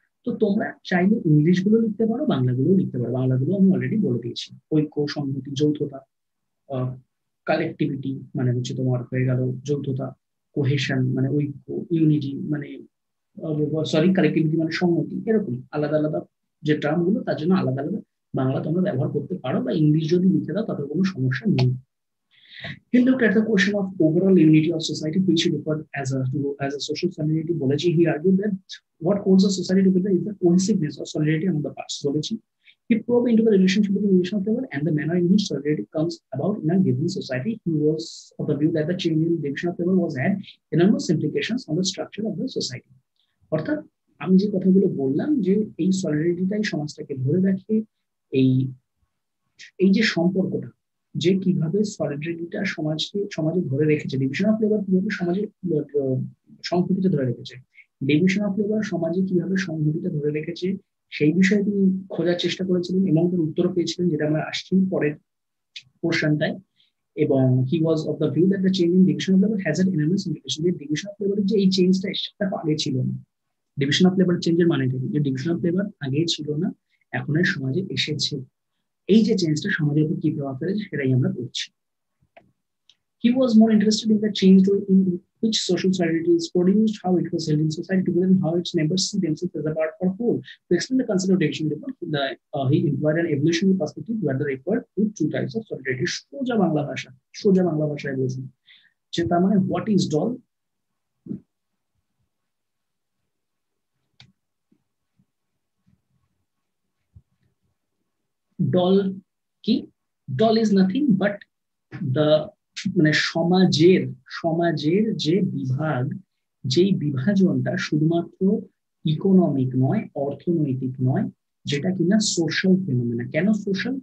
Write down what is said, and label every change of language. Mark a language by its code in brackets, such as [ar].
[bn] তো তোমরা চাইলে ইংলিশ গুলো লিখতে পারো, বাংলাগুলো লিখতে পারো। বাংলাগুলো আমি অলরেডি বলে দিয়েছি, ঐক্য, সংহতি, যৌথতা, কালেক্টিভিটি মানে হচ্ছে তোমার হয়ে গেল যৌথতা, কোহেশন মানে ঐক্য, ইউনিটি মানে কালেক্টিভিটি মানে সংহতি। এরকম আলাদা আলাদা যে টার্ম গুলো, তার জন্য আলাদা আলাদা বাংলা তোমরা ব্যবহার করতে পারো, বা ইংলিশ যদি লিখে দাও তাতে কোনো সমস্যা নেই। [en] He looked at the question of overall unity of society, which he referred as a social solidarity. Bolaji, he argued that what holds a society together is the cohesiveness or solidarity among the parts. Bolaji, he probed into the relationship between division of labor and the manner in which solidarity comes about in a given society. He was of the view that the change in division of labor was had enormous implications on the structure of the society. [bn] অর্থাৎ আমি যে কথাগুলো বললাম, যে এই সলিডারিটিটাই সমাজটাকে ধরে রাখে, এই এই যে সম্পর্কটা, যে কিভাবে সলিডারিটিটা সমাজে ধরে রেখেছে, ডিভিশন অফ লেবার কিভাবে সমাজে সংহতিটা ধরে রেখেছে, ডিভিশন অফ লেবার সমাজে কিভাবে সংহতিটা ধরে রেখেছে, সেই বিষয়ে তিনি খোঁজার চেষ্টা করেছিলেন এবং তার উত্তর পেয়েছিলেন, যেটা আমরা আসছি পরের পোর্শনটায়। [en] এবং he was of the view that the change in division of labour has an enormous implication. [bn] যে ডিভিশন অফ লেবারের যে এই চেঞ্জটা, সেটা আগে ছিল না। ডিভিশন অফ লেবার চেঞ্জের মানে কি? যে ডিভিশন অফ লেবার আগে ছিল না, এখন সমাজে এসেছে। এই যে চেঞ্জটা সমাজের উপর কি প্রভাব ফেলেছে, সেটাই আমরা করছি। [en] He was more interested in the change in which social solidarity is produced, how it was held in society together, and how its members see themselves as a part or whole. To explain the concept of division of labor, he employed an evolutionary perspective where they referred to two types of solidarity. [bn] সোজা বাংলা ভাষায় বলছি, যে তার মানে [en] what is dol? [bn] Doll কি? [en] doll is nothing but the [bn] মানে সমাজের যে বিভাগ, যেই বিভাজনটা শুধুমাত্র ইকোনমিক নয়, অর্থনৈতিক নয়, যেটা কিনা সোশ্যাল ফেনোমেনা। কেন সোশ্যাল?